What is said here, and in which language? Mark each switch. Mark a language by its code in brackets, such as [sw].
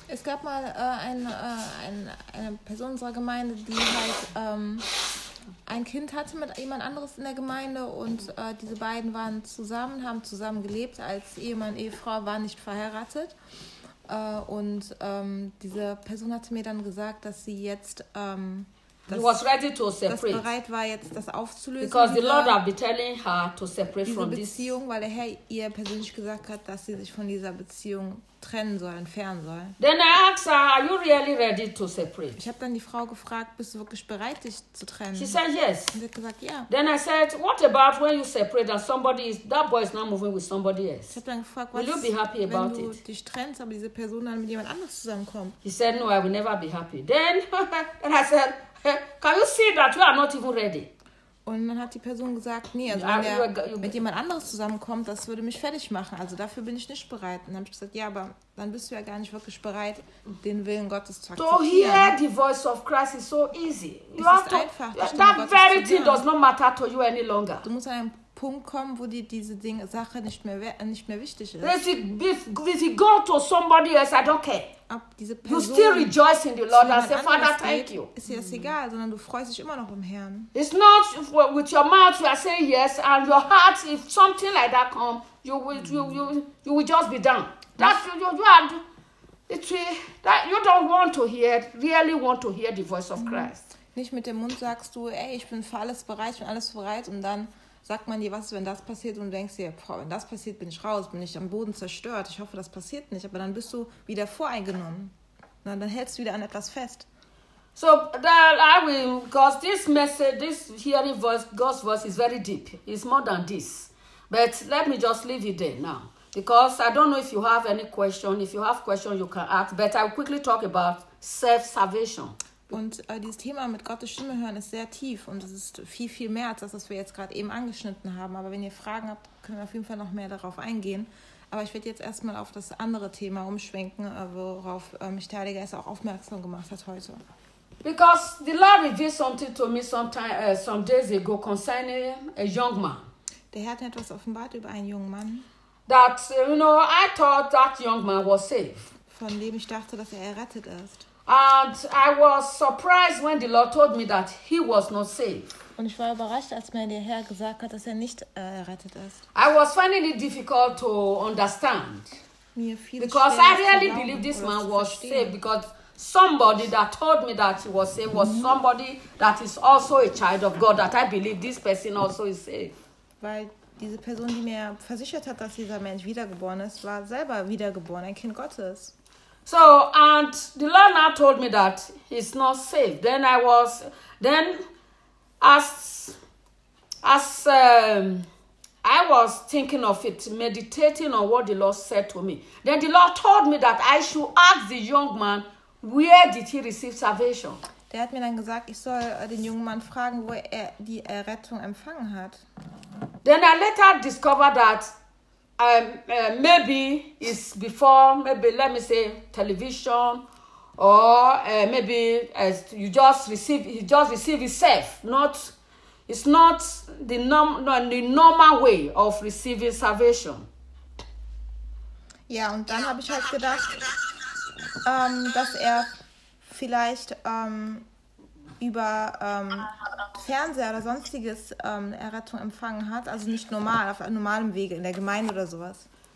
[de] Es gab mal eine Person unserer Gemeinde, die halt ein Kind hatte mit jemand anderes in der Gemeinde und diese beiden waren zusammen, haben zusammen gelebt als Ehemann, Ehefrau, waren nicht verheiratet. Und diese Person hatte mir dann gesagt, dass sie jetzt bereit war, jetzt das aufzulösen. [en] Because the Lord had been telling her to separate [de] diese [en] from [de] Beziehung, [en] this. [de] Weil der Herr ihr persönlich gesagt hat, dass sie sich von dieser Beziehung trennen soll, entfernen soll. [en] Then I asked her, are you really ready to separate? [de] Ich habe dann die Frau gefragt, bist du wirklich bereit, dich zu trennen? [en] She said yes. [de] Und sie hat gesagt, ja. [en] Then I said, what about when you separate and somebody is, that boy is now moving with somebody else? [de] Ich habe dann gefragt, [en] will you be happy about it? [de] Wenn du dich trennst, aber diese Person dann mit jemand anderem zusammenkommt. [en] He said, no, I will never be happy. Then and I said, can you see that you are not even ready? [de] Und dann hat die Person gesagt, nee, also wenn er mit jemand anderes zusammenkommt, das würde mich fertig machen. Also dafür bin ich nicht bereit. Und dann habe ich gesagt, ja, aber dann bist du ja gar nicht wirklich bereit, den Willen Gottes zu akzeptieren. [en] To hear the voice of Christ is so easy. [de] You es ist einfach. [en] That very thing does not matter to you any longer. [de] Du musst an einen Punkt kommen, wo dir diese Sache nicht mehr wichtig ist. [en] If you go to somebody else, I don't care. [de] Diese Person, [en] you still rejoice in the Lord and say, Father, thank you. [de] Ist dir das egal, sondern du freust dich immer noch im Herrn. [en] It's not with your mouth you are saying yes and your heart, if something like that comes, you will just be down. That's you don't want to hear, really want to hear the voice of Christ. [de] nicht mit dem Mund sagst du, ey, ich bin für alles bereit, ich bin alles bereit, und dann sagt man dir, was ist, wenn das passiert, und du denkst dir, boah, wenn das passiert, bin ich raus, bin ich am Boden zerstört, ich hoffe, das passiert nicht, aber dann bist du wieder voreingenommen. Na, dann hältst du wieder an etwas fest. [en] So, that I will, because this message, this hearing voice, God's voice is very deep. It's more than this. But let me just leave it there now. Because I don't know if you have any question. If you have question, you can ask. But I will quickly talk about self-salvation. [de] Und dieses Thema mit Gottes Stimme hören ist sehr tief. Und es ist viel, viel mehr als das, was wir jetzt gerade eben angeschnitten haben. Aber wenn ihr Fragen habt, können wir auf jeden Fall noch mehr darauf eingehen. Aber ich werde jetzt erstmal auf das andere Thema umschwenken, worauf mich der Heilige Geist auch aufmerksam gemacht hat heute. [en] Because the Lord revealed something to me some days ago concerning a young man. [de] Der Herr hat etwas offenbart über einen jungen Mann. [en] That, you know, I thought that young man was saved. [de] Von dem ich dachte, dass er errettet ist. [en] And I was surprised when the Lord told me that he was not saved. [de] Und ich war überrascht, als mir der Herr gesagt hat, dass er nicht errettet ist. [en] I was finding it difficult to understand. [de] Mir fiel [en] because [de] schwer, [en] I really believe this man was saved, because somebody that told me that he was saved was somebody that is also a child of God, that I believe this person also is saved. [de] Weil diese Person, die mir versichert hat, dass dieser Mensch wiedergeboren ist, war selber wiedergeboren, ein Kind Gottes. [en] So, and the Lord now told me that he's not saved. Then I was, then as I was thinking of it, meditating on what the Lord said to me. Then the Lord told me that I should ask the young man, where did he receive salvation? [de] Der hat mir dann gesagt, ich soll den jungen Mann fragen, wo er die Errettung empfangen hat. [en] Then I later discovered that maybe it's before, maybe let me say television, or maybe as you just receive, he just receive himself. Not, it's not the the normal way of receiving salvation. [de] Ja, und dann habe ich halt gedacht, dass er vielleicht über Fernseher oder sonstiges Errettung empfangen hat, also nicht normal, auf einem normalen Wege, in der Gemeinde oder sowas.